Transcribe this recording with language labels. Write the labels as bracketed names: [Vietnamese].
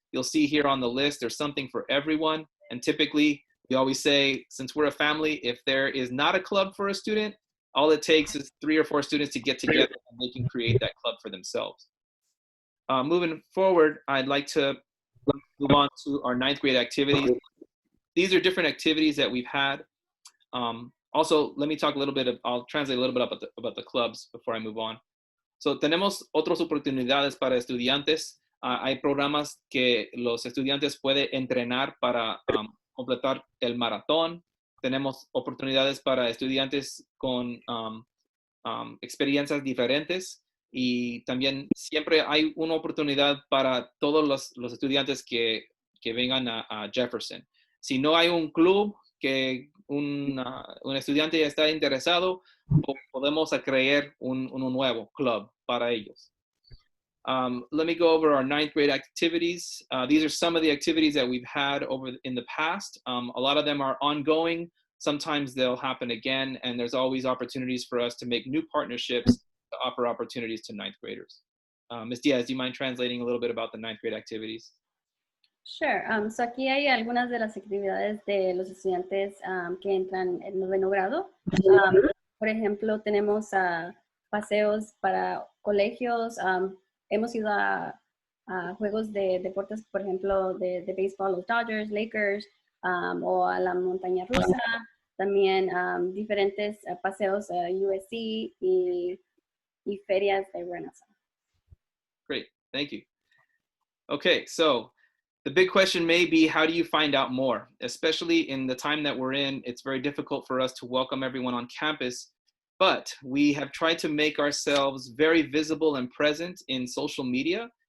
[English] You'll see here on the list, there's something for everyone. And typically, we always say, since we're a family, if there is not a club for a student, all it takes is 3 or 4 students to get together and they can create that club for themselves. Moving forward, I'd like to move on to our 9th grade activities. These are different activities that we've had. Also, let me talk a little bit, I'll translate a little bit about the clubs before I move on. [Spanish] So, tenemos otras oportunidades para estudiantes. Hay programas que los estudiantes pueden entrenar para completar el maratón. Tenemos oportunidades para estudiantes con experiencias diferentes, y también siempre hay una oportunidad para todos los estudiantes que vengan a Jefferson. Si no hay un club que un estudiante está interesado, podemos crear un nuevo club para ellos. [English] Let me go over our 9th grade activities. These are some of the activities that we've had in the past. A lot of them are ongoing. Sometimes they'll happen again, and there's always opportunities for us to make new partnerships to offer opportunities to 9th graders. Ms. Diaz, do you mind translating a little bit about the 9th grade activities? Sure. [Spanish] So aquí hay algunas de las actividades de los estudiantes que entran en 9º grado. Por ejemplo, tenemos paseos para colegios. Hemos ido a juegos de deportes, por ejemplo, de béisbol, los Dodgers, Lakers, o a la montaña rusa. También diferentes paseos a USC y ferias de Renaissance. [English] Great, thank you. Okay, so the big question may be, how do you find out more? Especially in the time that we're in, it's very difficult for us to welcome everyone on campus, but we have tried to make ourselves very visible and present in social media.